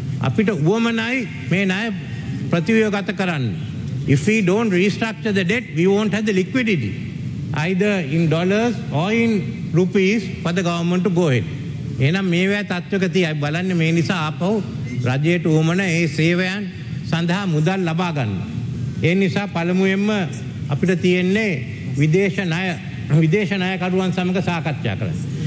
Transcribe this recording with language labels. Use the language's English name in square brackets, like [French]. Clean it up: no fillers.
[Sinhala] අපිට උවමනයි මේ ණය ප්‍රතිව්‍යුහගත කරන්න. [English] If we don't restructure the debt, we won't have the liquidity, either in dollars or in rupees for the government to go ahead. [Sinhala] එහෙනම් මේවා තත්ත්වක තියයි බලන්නේ මේ නිසා ආපහු රජයට උවමන ඒ සේවයන් සඳහා මුදල් ලබා ගන්න. ඒ නිසා පළමුවෙන්ම අපිට තියෙන්නේ විදේශ ණයකරුවන් සමග සාකච්ඡා කරන්න.